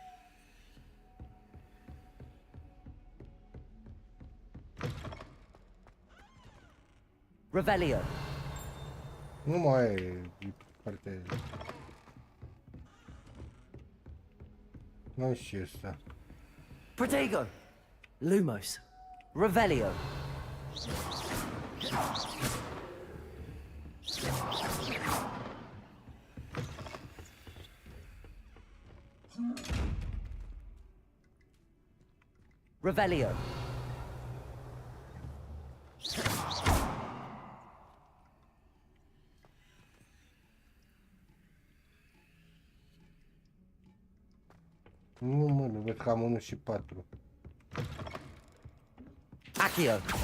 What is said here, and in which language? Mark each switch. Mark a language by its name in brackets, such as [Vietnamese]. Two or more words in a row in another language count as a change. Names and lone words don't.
[Romanian] Revelio. Nu mai e partea. Nu știu asta. Protego. Lumos. Revelio. Revelio. Nu mă, nu văd că am 1 și 4. Accio.